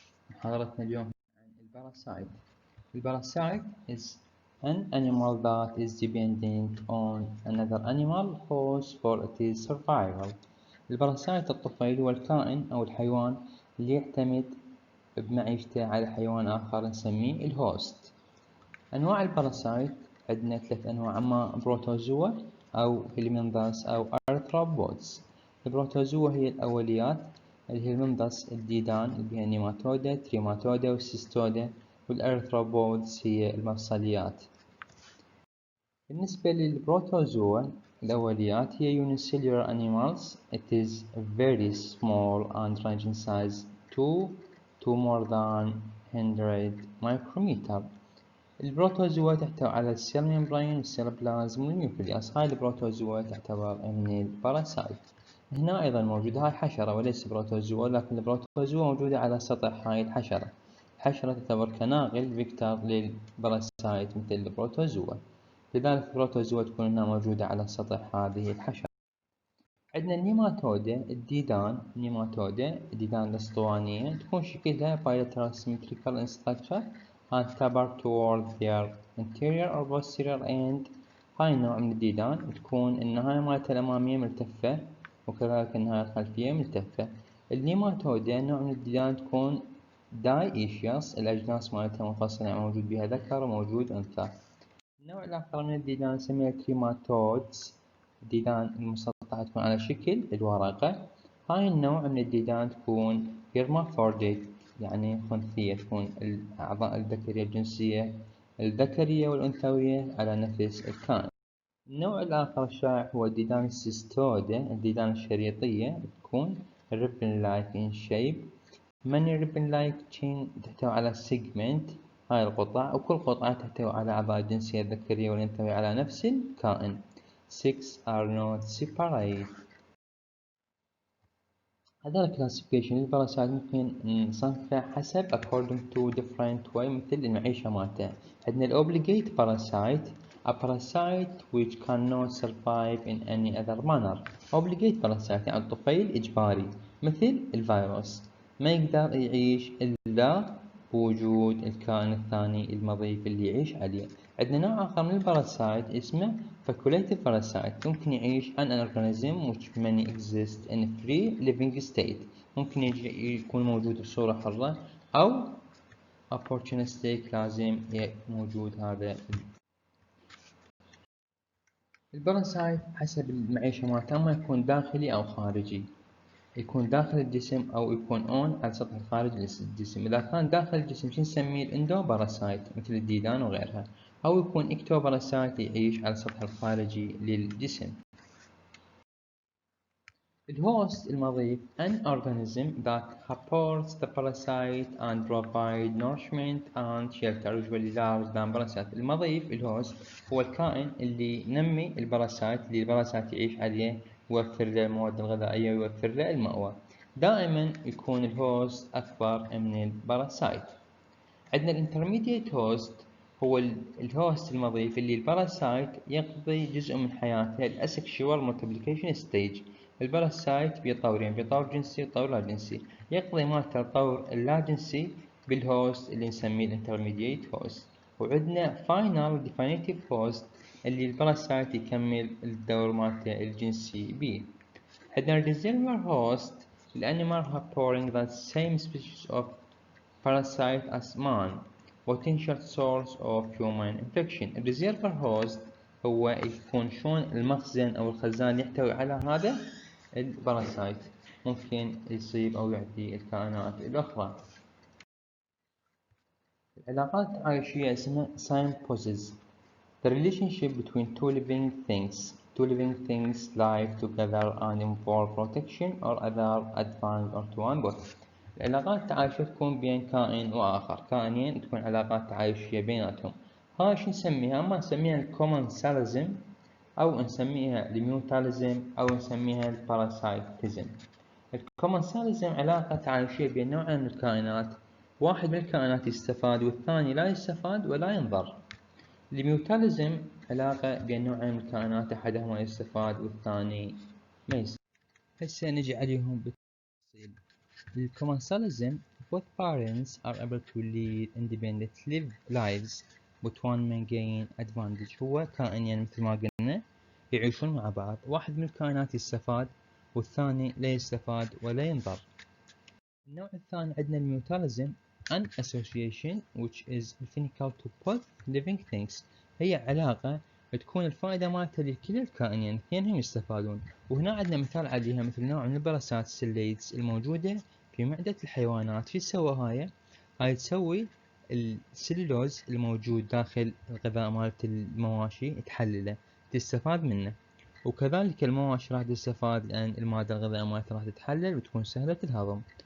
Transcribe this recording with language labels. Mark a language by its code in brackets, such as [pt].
[ar] محاضرتنا اليوم عن الباراسايت. [en] الباراسايت is an animal that is dependent on another animal host for its survival. [ar] الباراسايت الطفيل هو الكائن أو الحيوان اللي يعتمد بمعيشته على حيوان آخر نسميه الهوست. أنواع الباراسايت عندنا 3 أنواع، أما بروتوزوا أو هيلمنثس أو أرثروبودز. البروتوزوا هي الأوليات اللي هي المنثس الديدان اللي هي النيماتودا، تريماتودا والسيستودا، والأرثروبودز هي المفصليات. بالنسبة للبروتوزوا الأوليات هي [en] unicellular animals. It is very small and range in size to more than 100 micrometer. [ar] البروتوزوا تحتوي على السيل ميمبرين والسيل بلازم والنيوكليوس. هاي البروتوزوا تعتبر من الباراسايت. هنا أيضا موجودة هاي حشرة وليس بروتوزوا، لكن البروتوزوا موجودة على سطح هاي الحشرة. الحشرة تعتبر كناقل فيكتور للباراسايت مثل البروتوزوا، لذلك البروتوزوا تكون هنا موجودة على سطح هذه الحشرة. عندنا النيماتودا الديدان. الديدان الأسطوانية تكون شكلها [en] bilateral symmetrical in structure and tapered toward their anterior or posterior end. [ar] هاي النوع من الديدان تكون النهاية مالتها الأمامية ملتفة وكذلك النهاية الخلفية ملتفة. النيماتودا نوع من الديدان تكون dioecious، الأجناس مالتها منفصلة، يعني موجود بها ذكر وموجود أنثى. النوع الآخر من الديدان نسميها تريماتودز. الديدان المسطحة تكون على شكل الورقة. هاي النوع من الديدان تكون hermaphrodite، يعني خنثية، تكون الأعضاء الذكرية الجنسية الذكرية والأنثوية على نفس الكائن. النوع الآخر الشائع هو الديدان السيستودا، الديدان الشريطية، تكون [en] ribbon like in shape. many ribbon like chain [ar] تحتوي على segment، هاي القطع، وكل قطعة تحتوي على أعضاء الجنسية الذكرية والأنثوية على نفس الكائن. [en] 6 are not separate. [ar] هذا الكلاسيفيكيشن للباراسايت ممكن نصنفه حسب [en] according to different way [ar] مثل المعيشة مالته. عندنا [en] الobligate parasite، a parasite which cannot survive in any other manner. [ar] obligate parasite يعني الطفيل إجباري، مثل الفيروس ما يقدر يعيش إلا بوجود الكائن الثاني المضيف اللي يعيش عليه. عندنا نوع آخر من الباراسايت اسمه [en] facultative parasite، [ar] ممكن يعيش [en] an organism which may exist in free living state، [ar] ممكن يكون موجود بصورة حرة أو opportunistic، لازم موجود هذا. الباراسايت حسب المعيشة مالته أما يكون داخلي أو خارجي. يكون داخل الجسم أو يكون على سطح الخارج الجسم. إذا كان داخل الجسم شو نسميه الإندو باراسايت مثل الديدان وغيرها، أو يكون إكتو باراسايت يعيش على السطح الخارجي للجسم. الهوست المضيف [en] an organism that supports the parasite and provide nourishment and shelter usually large than parasite. [ar] المضيف الهوست هو الكائن اللي ينمي الباراسايت، اللي الباراسايت يعيش عليه، يوفر له المواد الغذائية ويوفر له المأوى. دائما يكون الهوست أكبر من الباراسايت. عندنا الانترميديت هوست هو الهوست المضيف اللي الباراسايت يقضي جزء من حياته الاسكشوال مولتيبليكيشن ستيج. الباراسايت بطورين، بطور جنسي وطور لا جنسي، يقضي مالته الطور اللا جنسي بالهوست اللي نسميه الانترميديت هوست. وعندنا فاينل ديفينيتيف هوست اللي الباراسايت يكمل الدور مالته الجنسي بيه. عندنا الريزيرفر هوست الانيمال [en] harboring the same species of parasite as man potential source of human infection. [ar] الريزيرفر هوست هو يكون شلون المخزن أو الخزان يحتوي على هذا الباراسايت، ممكن يصيب أو يعدي الكائنات الأخرى. العلاقات التعايشية اسمها Symbiosis. [en] The relationship between two living things. Two living things live together and involve protection or other advantage or to one both. [ar] العلاقات التعايشية تكون بين كائن وآخر، كائنين تكون علاقات تعايشية بيناتهم. هاي شو نسميها؟ أما نسميها الكومنساليزم، أو نسميها الميوتاليزم، أو نسميها الباراسايتيزم. الكومنساليزم علاقة تعايشية بين نوعين من الكائنات، واحد من الكائنات يستفاد والثاني لا يستفاد ولا ينضر. الميوتاليزم علاقة بين نوعين من الكائنات، أحدهما يستفاد والثاني ما يستفاد. هسه نجي عليهم بالتفصيل. [en] Commensalism, both parents are able to lead independent lives but one may gain advantage. [ar] هو كائنين مثل ما قلنا يعيشون مع بعض، واحد من الكائنات يستفاد والثاني لا يستفاد ولا ينضر. النوع الثاني عندنا الميوتاليزم [en] an association which is beneficial to both living things. [ar] هي علاقة تكون الفائدة مالتها لكل الكائنين، اثنينهم يستفادون. وهنا عندنا مثال عليها مثل نوع من البراسات السليدز الموجودة في معدة الحيوانات. شو تسوي هاي تسوي السلولوز الموجود داخل الغذاء مالت المواشي تحلله تستفاد منه، وكذلك المواشي راح تستفاد لأن المادة الغذائية مالتها راح تتحلل وتكون سهلة الهضم.